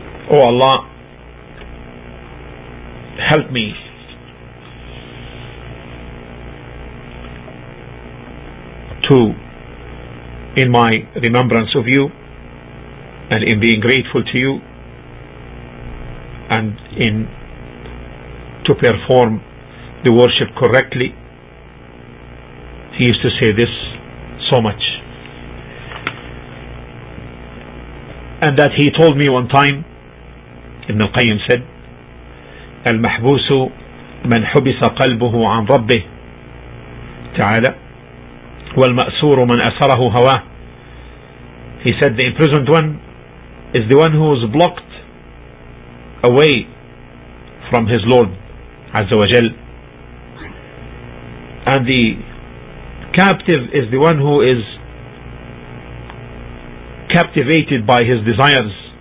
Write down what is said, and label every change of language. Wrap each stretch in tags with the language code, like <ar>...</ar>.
<en>Oh Allah, help me in my remembrance of you, and in being grateful to you, and in to perform the worship correctly. He used to say this so much. And that he told me one time, Ibn al-Qayyim said,</en> <ar>المحبوس من حبس قلبه عن ربه تعالى والمأسور من أسره هواه.</ar> <en>He said the imprisoned one is the one who is blocked away from his Lord Azza wa Jal, and the captive is the one who is captivated by his desires.</en>